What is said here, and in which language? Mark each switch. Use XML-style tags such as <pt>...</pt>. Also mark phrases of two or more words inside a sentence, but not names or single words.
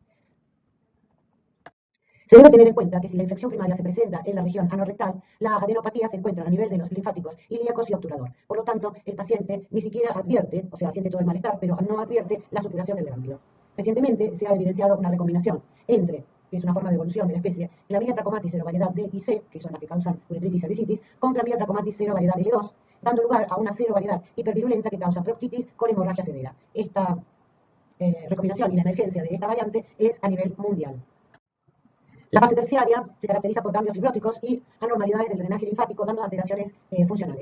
<es>Se debe tener en cuenta que si la infección primaria se presenta en la región anorrectal, la adenopatía se encuentra a nivel de los linfáticos ilíacos y obturador. Por lo tanto, el paciente ni siquiera advierte, o sea, siente todo el malestar, pero no advierte la supuración del ganglio. Recientemente se ha evidenciado una recombinación entre, que es una forma de evolución de la especie, Chlamydia trachomatis serovariedad D y C, que son las que causan uretritis y cervicitis, con Chlamydia trachomatis serovariedad L2, dando lugar a una serovariedad hipervirulenta que causa proctitis con hemorragia severa. Esta recombinación y la emergencia de esta variante es a nivel mundial. La fase terciaria se caracteriza por cambios fibróticos y anormalidades del drenaje linfático, dando alteraciones funcionales.</es>